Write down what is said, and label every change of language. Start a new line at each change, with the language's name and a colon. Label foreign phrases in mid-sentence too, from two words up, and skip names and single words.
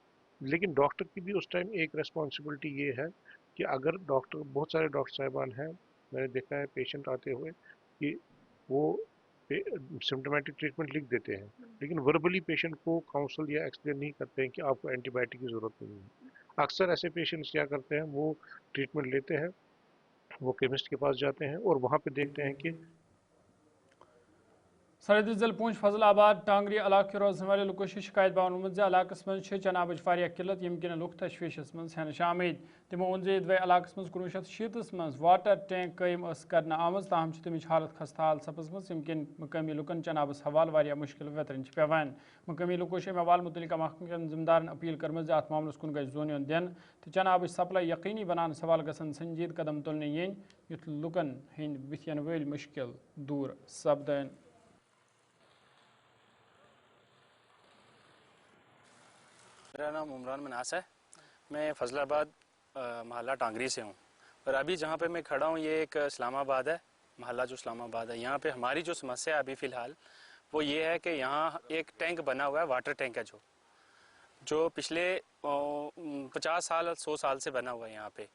Hindi: लेकिन डॉक्टर की भी उस टाइम एक रेस्पॉन्सिबिलिटी ये है कि अगर डॉक्टर, बहुत सारे डॉक्टर साहिबान हैं, मैंने देखा है पेशेंट आते हुए कि वो
English: symptomatic treatment
Hindi: लिख देते हैं लेकिन
English: verbally patient
Hindi: को काउंसल या एक्सप्लेन नहीं करते हैं कि आपको एंटीबायोटिक की ज़रूरत नहीं है। अक्सर ऐसे पेशेंट्स क्या करते हैं, वो ट्रीटमेंट लेते हैं, वो केमिस्ट के पास जाते हैं और वहाँ पे देखते हैं कि
Kashmiri: सरहदी जिल पूंछ फजलाबाद टांगरी इलाके रोजन वाले लुको शिकायत बावन इलाकस मज चनाबच वारिया किल्लत यम किन लुक तशवीशस मज हन आमिद। तिमो वोन जे दवे इलाकस मज 1960 मज
English: water tank
Kashmiri: कायम करना आमज, ताहम तमिच हालत खस्ताहाल सपजम यम किन मकामी लुकन चनाबस हवाल वारिया मुश्किल वेतरन पेवान। मकामी लुको अहवाल मुतलिका महकमा जिम्मेदारन अपील कर्म अत मामलस कुन गज जोन दिन तो चनाबच सप्लाई यकीनी बनान सवाल गसन संजीद कदम तुलने यन युथ लुकन हंद बिथन वल मुश्किल दूर सपदन।
Hindi: मेरा नाम उमरान मनास है, मैं फजलाबाद महल्ला टांगरी से हूँ। और अभी जहाँ पे मैं खड़ा हूँ ये एक इस्लामाबाद है, महल्ला जो इस्लामाबाद है। यहाँ पे हमारी जो समस्या है अभी फ़िलहाल वो ये है कि यहाँ एक टैंक बना हुआ है,
English: water tank
Hindi: है जो पिछले 50 साल 100 साल से बना हुआ है यहाँ पे।